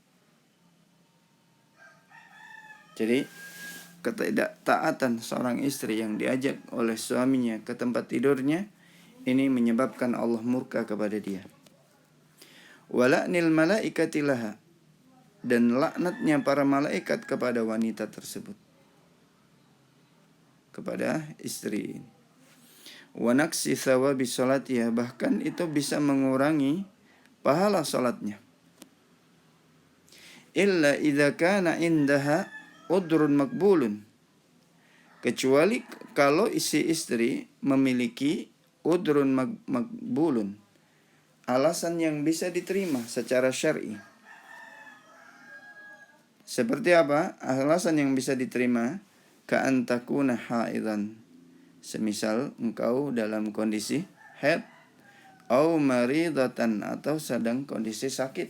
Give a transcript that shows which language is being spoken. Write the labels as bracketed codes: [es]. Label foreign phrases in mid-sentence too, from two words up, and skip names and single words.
[id] Jadi ketidaktaatan seorang istri yang diajak oleh suaminya ke tempat tidurnya, ini menyebabkan Allah murka kepada dia. [ar] ولعن الملائكة لها, [id] dan laknatnya para malaikat kepada wanita tersebut, kepada istri. [ar] ونقص ثواب صلاتها, [id] bahkan itu bisa mengurangi pahala salatnya. [ar] إلا إذا كان عندها عذر مقبول, [id] kecuali kalau isi istri memiliki [ar] عذر مقبول, [id] alasan yang bisa diterima secara syar'i. Seperti apa alasan yang bisa diterima? [ar] كأن تكون حائضا, [id] semisal engkau dalam kondisi haid, [ar] أو مريضة, [id] atau sedang kondisi sakit.